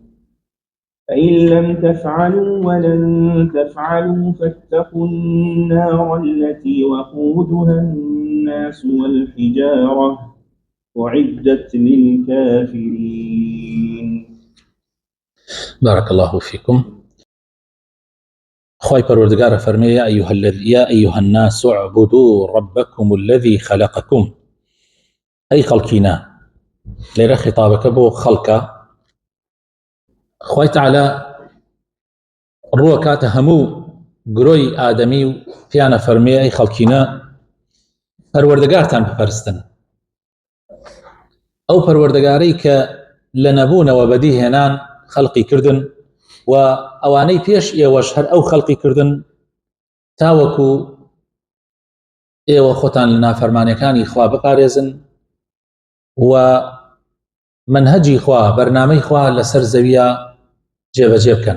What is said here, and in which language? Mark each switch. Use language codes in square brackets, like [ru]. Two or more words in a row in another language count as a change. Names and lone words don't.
[ar] فإن لم تفعلوا ولن تفعلوا فاتقوا النار التي وقودها الناس والحجارة أعدت للكافرين. بارك الله فيكم. [ckb] خوای پەروەردگارە فەرمێ [ar] يا أيها الناس اعبدوا ربكم الذي خلقكم. [ckb] أي خەڵکینە، لێرە خطابەکە بۆ خەڵکە. خوای تعالى ڕووە کاتە هەموو گرۆی ئادەمی و پیانە فەرمێ ئەی خەڵکینە پەروەردگارتان بپەرستن، ئەو پەروەردگارەی کە لە نەبوونەوە بەدی هێنان خەڵقی کردن و ئەوانەی پێش ئێوەش هەر ئەو خەڵقی کردن تاوەکو ئێوە خۆتان لە نافەرمانیەکانی خوا بپارێزن و منهەجی خوا، بەرنامەی خوا لەسەر زەویە جێبەجێ بکەن.